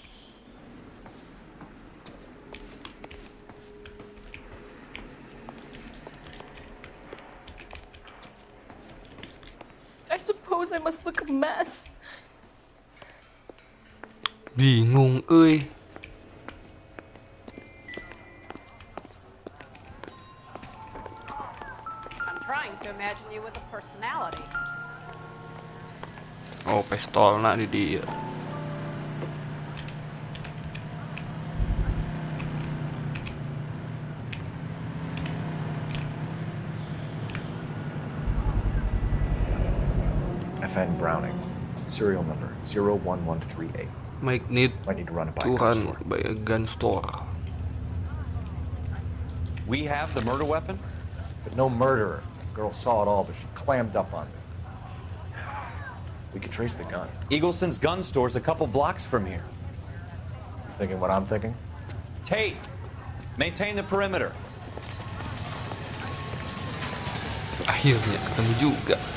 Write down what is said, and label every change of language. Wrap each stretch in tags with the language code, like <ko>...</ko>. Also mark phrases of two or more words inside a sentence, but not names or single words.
<en>I suppose I must look a mess.</en> <su>Bingung euy.</su> <en>I'm trying to imagine you with a personality.</en> <su>Oh, pistol nak di dia.</su> <en>FN Browning, serial number 01138. Might need to run it by a gun store. We have the murder weapon? But no murderer. The girl saw it all, but she clammed up on it. We could trace the gun. Eagleson's gun store's a couple blocks from here. You thinking what I'm thinking? Tate, maintain the perimeter.</en> <id>Akhirnya ketemu juga.</id>